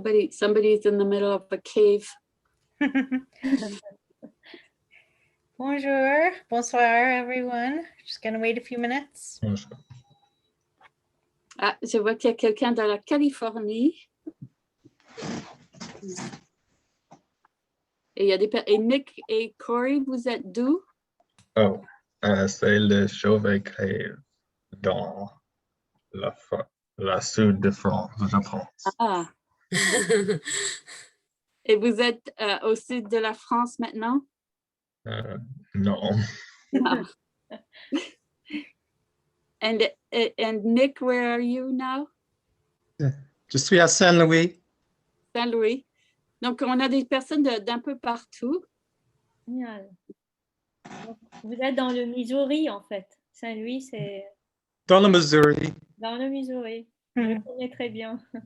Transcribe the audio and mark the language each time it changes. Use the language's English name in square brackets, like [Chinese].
[English] Somebody's in the middle of a cave. [French] Bonjour, bonsoir, [English] everyone. Just gonna wait a few minutes. [French] Ah, je vois qu'il y a quelqu'un dans la Californie. Et il y a et Nick et Corey, vous êtes d'où? Oh, c'est le Chauvet Cave dans la sud de France, je pense. Ah. Et vous êtes au sud de la France maintenant? Non. [English] No. And Nick, where are you now? [French] Je suis à Saint-Louis. Saint-Louis. Donc, on a des personnes d'un peu partout. Génial. Vous êtes dans le Missouri, en fait. Saint-Louis, c'est... Dans le Missouri. Dans le Missouri. Je connais très bien.